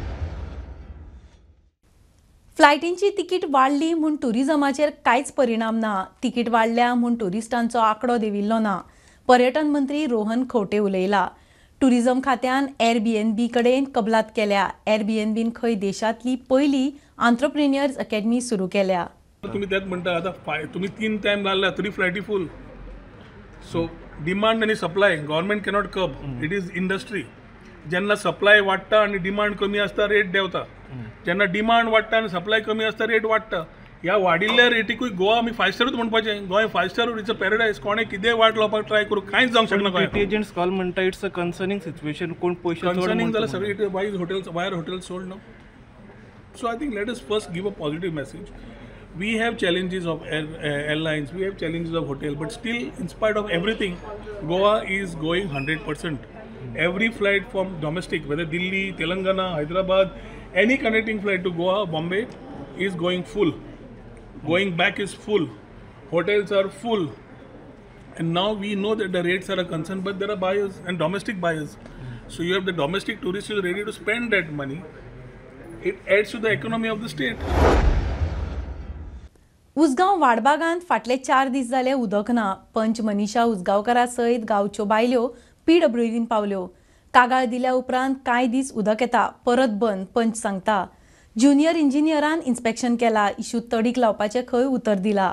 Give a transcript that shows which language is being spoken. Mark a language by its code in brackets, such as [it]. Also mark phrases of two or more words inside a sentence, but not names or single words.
[kok] फ्लायटींची तिकीट वाडली म्हूण टुरिझमाचेर कांयच परिणाम ना तिकीट वाडल्या म्हूण टुरिस्टांचो आंकडो देंविल्लो ना पर्यटन मंत्री रोहन खंवटे उलयला टुरिझम खात्यान एअरबीएनबी कडेन कबलात केल्या एअरबीएनबीन खंय देशांतली पयली [en] entrepreneurs academy [kok] सुरू केल्या तुम्ही त्यात म्हणता आता तुम्ही 3 टाइम घालला तरी फ्लायटी फुल [en] so demand [kok] आणि [en] supply government cannot curb it is industry [kok] जेन्ना सप्लाय वाडटा आणि डिमांड कमी आसता रेट देंवता जेन्ना डिमांड वाडटा आणि सप्लाय कमी आसता रेट वाडटा ह्या वाडिल्ल्या रेटीकूय गोवा आमी 5 स्टारूच म्हणपाचें गोंय 5 स्टार [en] it's a paradise [kok] कोणें कितें वाट लावपाक ट्राय करूं कांयच जावंक शकना गोंय [en] agents call [kok] म्हणटा [en] it's a concerning situation [kok] कोण पयशे [en] कन्सर्निंग [kok] जाल्यार सगळे वायर [en] hotels sold no so I think let us first give a positive message we have challenges of airlines, we have challenges of hotel, but still in spite of everything Goa is going 100%. Every flight from domestic, whether Delhi, Telangana, Hyderabad, any connecting flight to Goa, Bombay is going full. Going back is full. Hotels are full. And now we know that the rates are a concern, but there are buyers and domestic buyers. So you have the domestic tourists who are ready to spend that money. It adds to the economy of the state. [kok] उसगांव वाडबागांत फाटले 4 दीस जाले उदक ना पंच मनीषा उसगांवकारा सयत गांवच्यो बायल्यो PWDन पावल्यो कागाळ दिल्या उपरांत कांय दीस उदक येता परत बंद पंच सांगता ज्युनियर इंजिनियरान इन्स्पेक्शन केला इशू तडीक लावपाचे खंय उतर दिला